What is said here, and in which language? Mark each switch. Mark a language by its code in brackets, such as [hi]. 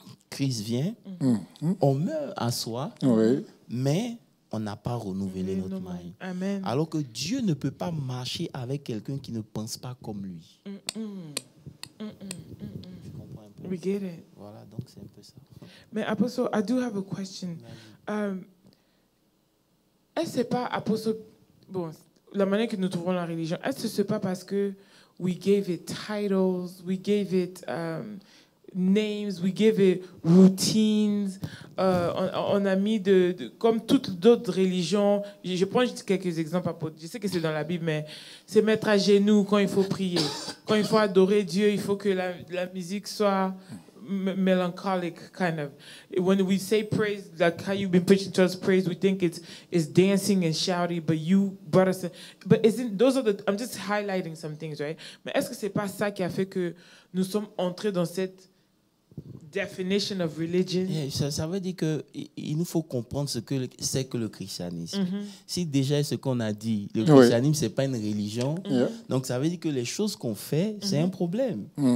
[fr] Christ vient. On meurt à soi, Oui. mais on n'a pas renouvelé notre mind. Amen. Alors que Dieu ne peut pas marcher avec quelqu'un qui ne pense pas comme lui. Tu comprends un peu? [en] We get it. [fr] Voilà, donc c'est un peu ça. Mais [en] Apostle, I do have a question. [fr] Est-ce que c'est pas, Apostle, bon, la manière que nous trouvons la religion, est-ce que c'est pas parce que [en] we gave it titles, we gave it names, we gave it routines, [fr] on a mis comme toutes d'autres religions, je prends juste quelques exemples, je sais que c'est dans la Bible, mais c'est mettre à genoux quand il faut prier. Quand il faut adorer Dieu, il faut que la musique soit [en] melancholic, kind of. When we say praise, like how you've been preaching to us praise, we think it's dancing and shouting, but you brought us. But those are the? I'm just highlighting some things, right? [fr] Mais est-ce que c'est pas ça qui a fait que nous sommes entrés dans cette [en] definition of religion? [fr] Yeah, ça veut dire qu'il nous faut comprendre ce que c'est que le christianisme. Si déjà ce qu'on a dit, le christianisme, ce n'est pas une religion, donc ça veut dire que les choses qu'on fait, c'est un problème.